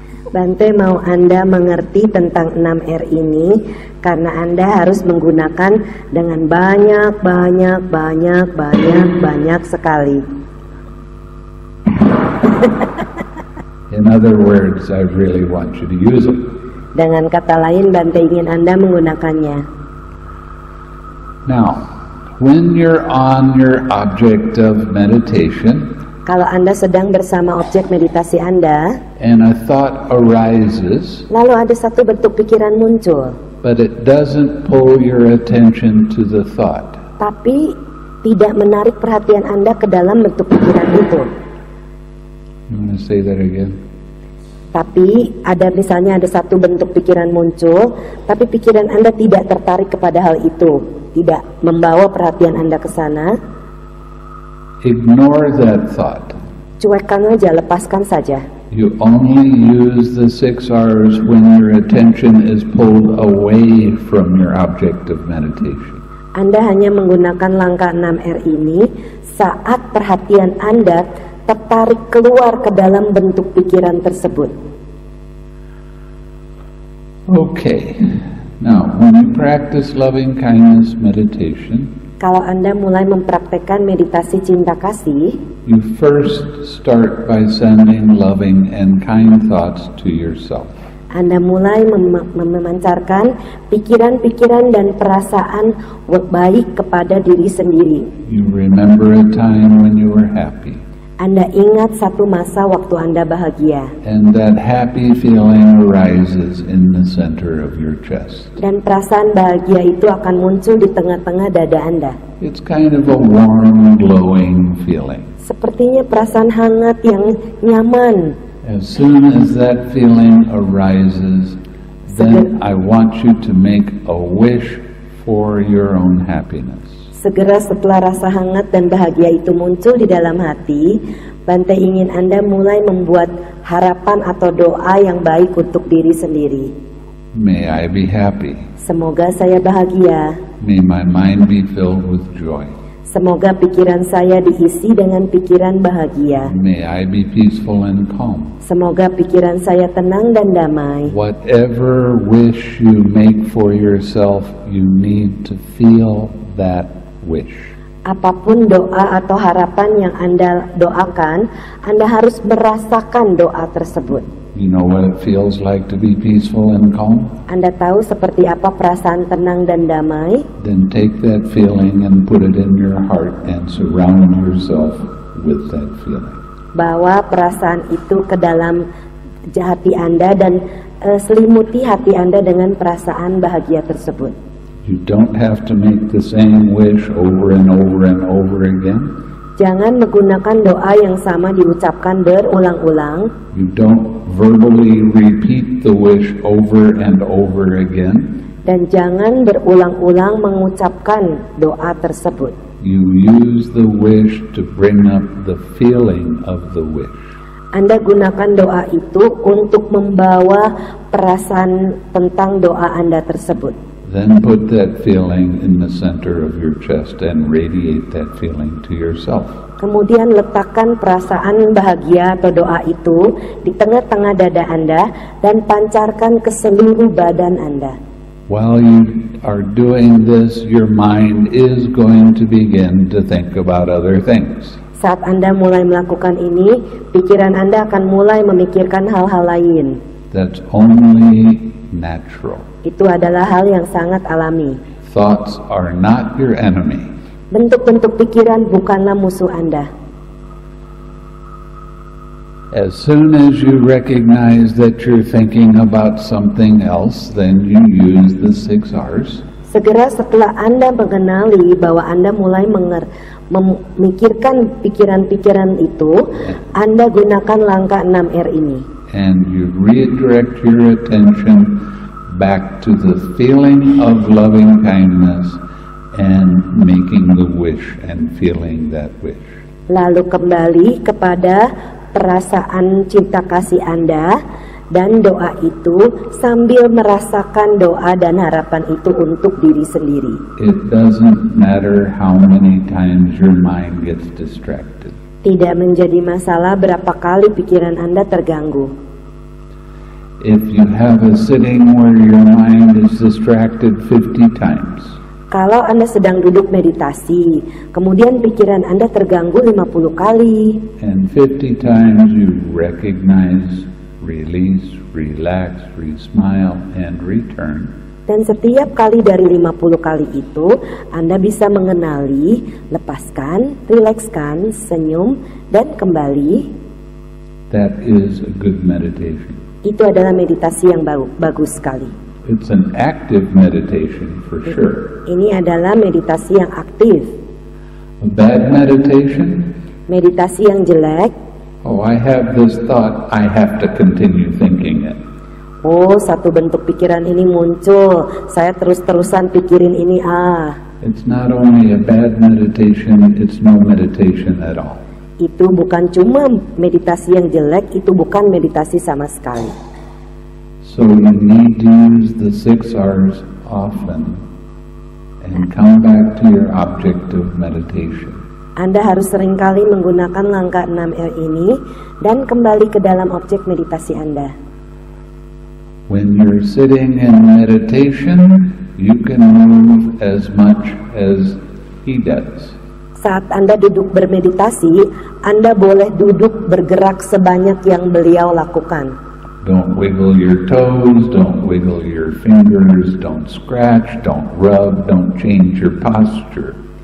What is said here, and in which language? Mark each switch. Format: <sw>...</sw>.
<id>Bante mau Anda mengerti tentang 6R ini karena Anda harus menggunakan dengan banyak sekali.</id> <en>In other words, I really want you to use them.</en> <id>Dengan kata lain, Bante ingin Anda menggunakannya.</id> <en>Now, when you're on your object of meditation,</en> <id>Kalau Anda sedang bersama objek meditasi Anda,</id> <en>and a thought arises,</en> <id>lalu ada satu bentuk pikiran muncul,</id> <en>but it doesn't pull your attention to the thought.</en> <id>tapi tidak menarik perhatian Anda ke dalam bentuk pikiran itu.</id> <en>You want to say that again?</en> <id>Tapi misalnya ada satu bentuk pikiran muncul, tapi pikiran Anda tidak tertarik kepada hal itu. tidak membawa perhatian Anda ke sana,</id> <en>ignore that thought.</en> <id>cuekkan aja, lepaskan saja.</id> <en>You only use the 6 R's when your attention is pulled away from your object of meditation.</en> <id>Anda hanya menggunakan langkah 6R ini saat perhatian Anda tertarik keluar ke dalam bentuk pikiran tersebut.</id> <en>Okay, now when you practice loving kindness meditation,</en> <id>Kalau Anda mulai mempraktekkan meditasi cinta kasih,</id> <en>you first start by sending loving and kind thoughts to yourself.</en> <id>Anda mulai memancarkan pikiran-pikiran dan perasaan baik kepada diri sendiri.</id> <en>You remember a time when you were happy,</en> <id>Anda ingat satu masa waktu Anda bahagia,</id> <en>and that happy feeling arises in the center of your chest.</en> <id>dan perasaan bahagia itu akan muncul di tengah-tengah dada Anda.</id> <en>It's kind of a warm, glowing feeling.</en> <id>Sepertinya perasaan hangat yang nyaman.</id> <en>As soon as that feeling arises, then I want you to make a wish for your own happiness.</en> <id>Segera setelah rasa hangat dan bahagia itu muncul di dalam hati, Bante ingin Anda mulai membuat harapan atau doa yang baik untuk diri sendiri.</id> <en>May I be happy.</en> <id>Semoga saya bahagia.</id> <en>May my mind be filled with joy.</en> <id>Semoga pikiran saya diisi dengan pikiran bahagia.</id> <en>May I be peaceful and calm.</en> <id>Semoga pikiran saya tenang dan damai.</id> <en>Whatever wish you make for yourself, you need to feel that wish.</en> <id>Apapun doa atau harapan yang Anda doakan, Anda harus merasakan doa tersebut.</id> <en>You know what it feels like to be peaceful and calm?</en> <id>Anda tahu seperti apa perasaan tenang dan damai?</id> <en>Then take that feeling and put it in your heart and surround yourself with that feeling.</en> <id>Bawa perasaan itu ke dalam hati Anda dan selimuti hati Anda dengan perasaan bahagia tersebut.</id> <en>You don't have to make the same wish over and over and over again.</en> <id>Jangan menggunakan doa yang sama diucapkan berulang-ulang.</id> <en>You don't verbally repeat the wish over and over again.</en> <id>Dan jangan berulang-ulang mengucapkan doa tersebut.</id> <en>You use the wish to bring up the feeling of the wish.</en> <id>Anda gunakan doa itu untuk membawa perasaan tentang doa Anda tersebut.</id> <en>Then put that feeling in the center of your chest and radiate that feeling to yourself.</en> <id>Kemudian letakkan perasaan bahagia atau doa itu di tengah-tengah dada Anda dan pancarkan ke seluruh badan Anda.</id> <en>While you are doing this, your mind is going to begin to think about other things.</en> <id>Saat Anda mulai melakukan ini, pikiran Anda akan mulai memikirkan hal-hal lain.</id> <en>That's only natural.</en> <id>Itu adalah hal yang sangat alami.</id> <en>Thoughts are not your enemy.</en> <id>Bentuk-bentuk pikiran bukanlah musuh Anda.</id> <en>As soon as you recognize that you're thinking about something else, then you use the 6 R's.</en> <id>Segera setelah Anda mengenali bahwa Anda mulai memikirkan pikiran-pikiran itu, Anda gunakan langkah 6R ini.</id> <en>And you redirect your attention back to the feeling of loving kindness and making the wish and feeling that wish.</en> <id>Lalu kembali kepada perasaan cinta kasih Anda dan doa itu sambil merasakan doa dan harapan itu untuk diri sendiri.</id> <en>It doesn't matter how many times your mind gets distracted.</en> <id>Tidak menjadi masalah berapa kali pikiran Anda terganggu.</id> <en>If you have a sitting where your mind is distracted 50 times,</en> <id>kalau Anda sedang duduk meditasi, kemudian pikiran Anda terganggu 50 kali,</id> <en>and 50 times you recognize, release, relax, re-smile, and return,</en> <id>dan setiap kali dari 50 kali itu, Anda bisa mengenali, lepaskan, rilekskan, senyum, dan kembali.</id> <en>that is a good meditation.</en> <id>Itu adalah meditasi yang bagus sekali.</id> <en>It's an active meditation for sure.</en> <id>Ini adalah meditasi yang aktif.</id> <en>A bad meditation?</en> <id>Meditasi yang jelek,</id> <en>Oh, I have this thought, I have to continue thinking it.</en> <id>oh satu bentuk pikiran ini muncul, saya terus-terusan pikirin ini,</id> <en>It's not only a bad meditation, it's no meditation at all.</en> <id>Itu bukan cuma meditasi yang jelek, itu bukan meditasi sama sekali.</id> <en>So you need to use the 6 R's often and come back to your object of meditation.</en> <id>Anda harus seringkali menggunakan langkah 6R ini dan kembali ke dalam objek meditasi Anda.</id> <en>When you're sitting in meditation, you can move as much as he does.</en> <id>Saat Anda duduk bermeditasi, Anda boleh duduk bergerak sebanyak yang beliau lakukan.</id> <en>Don't wiggle your toes, don't wiggle your fingers, don't scratch, don't rub, don't change your posture.</en>